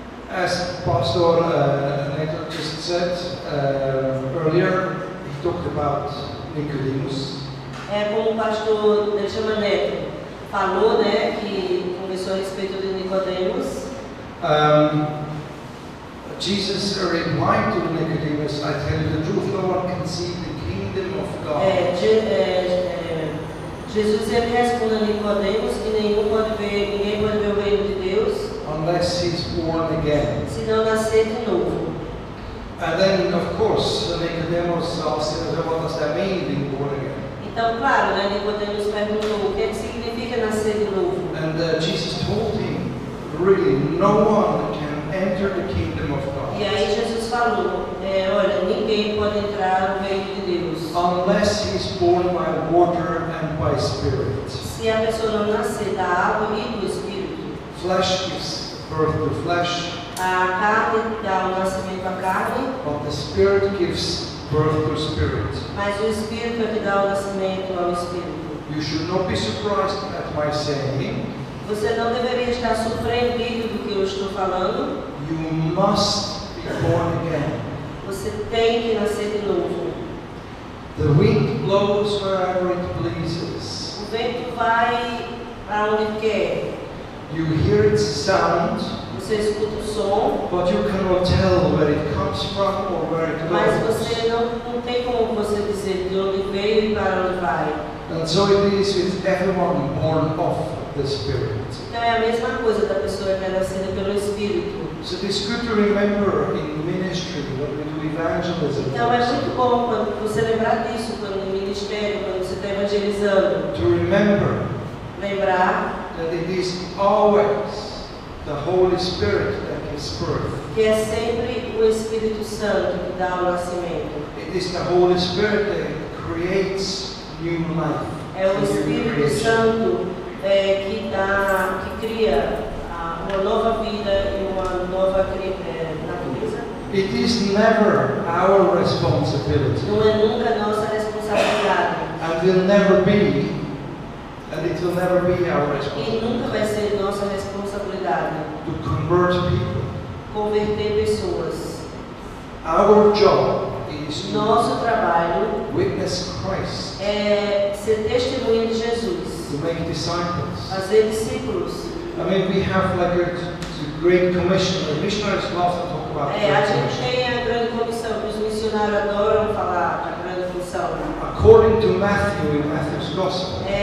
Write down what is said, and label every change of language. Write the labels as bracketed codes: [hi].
[en] As Pastor Neto just said earlier, he talked about Nicodemus. [pt] Como o pastor, ele chama Neto, falou, né, que conversou a respeito de Nicodemos. [en] Jesus replied to Nicodemus, I tell you the truth, no one can see the kingdom of God. [pt] Jesus ele responde a Nicodemos que ninguém pode ver o reino de Deus [en] unless he's born again. [pt] Se não nascer de novo. [en] And then, of course, Nicodemus asked him, what does that mean, being born again? [pt] Então, claro, né, Nicodemos perguntou o que significa nascer de novo. [en] And Jesus told him, really, no one can enter the kingdom of God. [pt] E aí Jesus falou, olha, ninguém pode entrar no reino de Deus [en] unless he is born by water and by spirit. [pt] Se a pessoa não nascer da água e do Espírito. [en] Flesh gives birth to flesh. [pt] A carne dá o nascimento à carne. [en] But the Spirit gives birth to spirit. [pt] Mas o Espírito é que dá o nascimento ao Espírito. [en] You should not be surprised at my saying. [pt] Você não deveria estar surpreendido do que eu estou falando. [en] You must be born again. [pt] Você tem que nascer de novo. [en] The wind blows wherever it pleases. [pt] O vento vai para onde quer. [en] You hear its sound. [pt] Você escuta o som. [en] But you cannot tell where it comes from or where it goes. [pt] Mas você não tem como você dizer de onde veio e para onde vai. [en] And so it is with everyone born of the Spirit. [pt] Então é a mesma coisa da pessoa que é nascida pelo Espírito. [en] So it is good to remember in ministry when we do evangelism. [pt] Então é muito bom quando você lembrar disso quando no ministério, quando você está evangelizando. [en] To remember [pt] lembrar [en] that it is always the Holy Spirit that gives birth. [pt] Que é sempre o Espírito Santo que dá o nascimento. [en] It is the Holy Spirit that creates new life. [pt] É o Espírito Santo que cria uma nova vida e uma nova natureza. [en] It is never our responsibility. [pt] Não é nunca nossa responsabilidade. [en] And will never be, and it will never be our [pt] E [en] responsibility. [pt] nunca vai ser nossa responsabilidade. [en] To convert people. [pt] Converter pessoas. [en] Our job is to [pt] Nosso trabalho [en] witness Christ, [pt] é ser testemunha de Jesus, [en] to make disciples. [pt] fazer discípulos. [en] I mean, we have like a great commission. The missionaries love to talk about [pt] A [en] great [pt] gente [en] commission. [pt] tem a grande comissão, que os missionários adoram falar da grande comissão. [en] According to Matthew, in Matthew's Gospel,